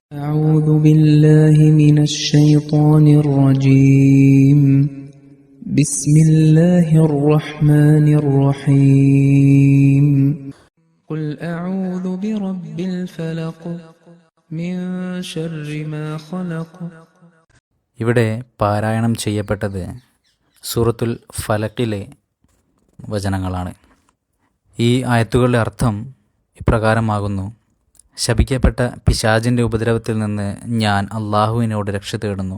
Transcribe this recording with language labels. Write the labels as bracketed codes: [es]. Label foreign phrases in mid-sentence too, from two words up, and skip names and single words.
[ar] أعوذ بالله من الشيطان الرجيم بسم الله الرحمن الرحيم قل أعوذ برب الفلق من شر ما خلق. [ml] ഇവിടെ പാരായണം ചെയ്യപ്പെട്ടത് സൂറത്തുൽ ഫലക്കിലെ വചനങ്ങളാണ്. ഈ ആയത്തുകളുടെ അർത്ഥം ഇപ്രകാരമാകുന്നു: ശപിക്കപ്പെട്ട പിശാചിൻ്റെ ഉപദ്രവത്തിൽ നിന്ന് ഞാൻ അള്ളാഹുവിനോട് രക്ഷ തേടുന്നു.